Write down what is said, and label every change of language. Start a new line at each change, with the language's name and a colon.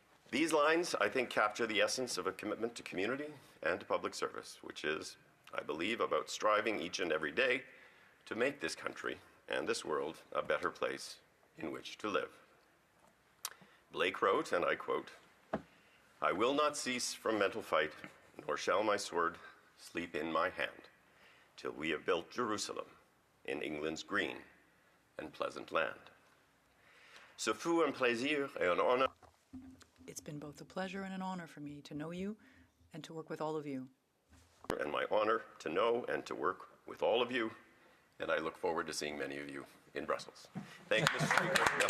English: These lines, I think, capture the essence of a commitment to community and to public service, which is, I believe, about striving each and every day to make this country and this world a better place in which to live. Blake wrote, and I quote, "I will not cease from mental fight, nor shall my sword sleep in my hand, till we have built Jerusalem in England's green and pleasant land."
French: Ce fut un plaisir et un honneur.
English: It's been both a pleasure and an honor for me to know you and to work with all of you. And my honor to know and to work with all of you, and I look forward to seeing many of you in Brussels. Thank you, Mr. Speaker.